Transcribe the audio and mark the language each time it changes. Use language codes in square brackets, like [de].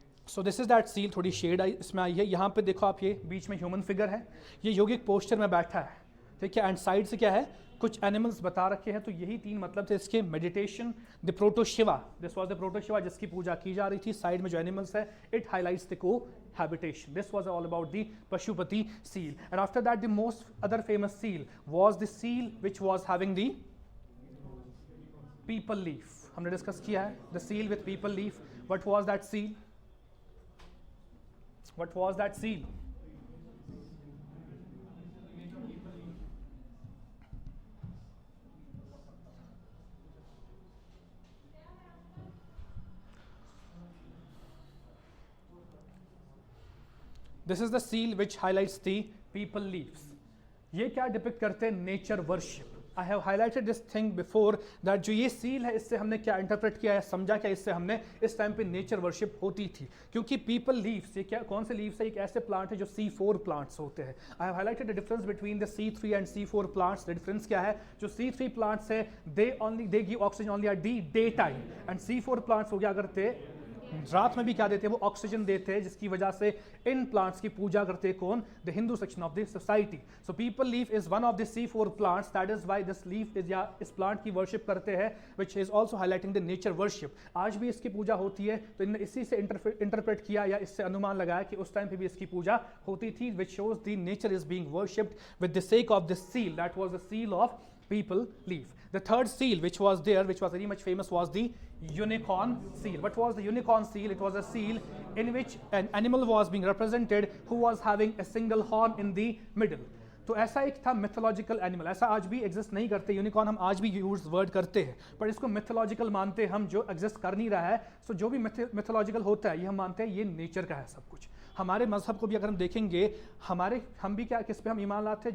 [en] So this is that seal. [hi] थोड़ी shade I इसमें आई है. यहाँ पे देखो आप, ये बीच में ह्यूमन फिगर है, ये योगिक पोस्चर में बैठा है, ठीक है. एंड साइड से क्या है, कुछ एनिमल्स बता रखे हैं. तो यही 3 मतलब थे इसके. [en] meditation, the प्रोटोशिवा, this was the प्रोटोशिवा [hi] जिसकी पूजा की जा रही थी. साइड में जो एनिमल्स है, [en] It highlights the को habitation. This was all about the Pashupati seal. And after that, the most other famous seal was the seal which was having the people leaf. [hi] हमने डिस्कस किया है, [en] the seal with people leaf. What was that seal? What was that seal? This is the seal which highlights the people leaves. [hi] ये क्या depict करते हैं? Nature worship. [en] I have highlighted this thing before that [hi] जो ये seal है, इससे हमने क्या इंटरप्रेट किया है, समझा क्या इससे हमने, इस टाइम पे नेचर वर्शिप होती थी. क्योंकि पीपल लीव्स, ये क्या, कौन से लीव्स है, एक ऐसे प्लांट है जो C4 प्लांट्स होते हैं. [en] I have highlighted the difference between the C3 and C4 plants. The difference क्या है? [hi] जो C3 प्लांट्स है, [en] they give oxygen only at the day time, [hi] and C4 plants हो गया करते रात में भी क्या देते हैं, वो ऑक्सीजन देते हैं, जिसकी वजह से इन प्लांट्स की पूजा करते हैं कौन? [en] The Hindu section of the society. So people leaf is one of the C4 plants. That is why this leaf is, [hi] या इस प्लांट की वर्शिप करते हैं, [en] Which is also highlighting the nature worship. [hi] आज भी इसकी पूजा होती है. तो इन्होंने इसी से इंटरप्रेट किया या इससे अनुमान लगाया कि उस टाइम पे भी इसकी पूजा होती थी, [en] Which shows the nature is being worshipped with the sake of this seal. That was the seal of people leaf. The third seal which was there, which was very much famous, was the unicorn seal. What was the unicorn seal? It was a seal in which an animal was being represented who was having a single horn in the middle. [hi] तो ऐसा एक था mythological animal. ऐसा आज भी exist नहीं करते. Unicorn हम आज भी यूज वर्ड करते हैं, पर इसको मिथोलॉजिकल मानते हैं हम, जो एग्जिस्ट कर नहीं रहा है. सो जो भी मिथोलॉजिकल होता है, ये हम मानते हैं ये नेचर का है सब कुछ. हमारे मजहब को भी अगर हम देखेंगे, हम भी क्या, किस पे हम ईमान लाते हैं?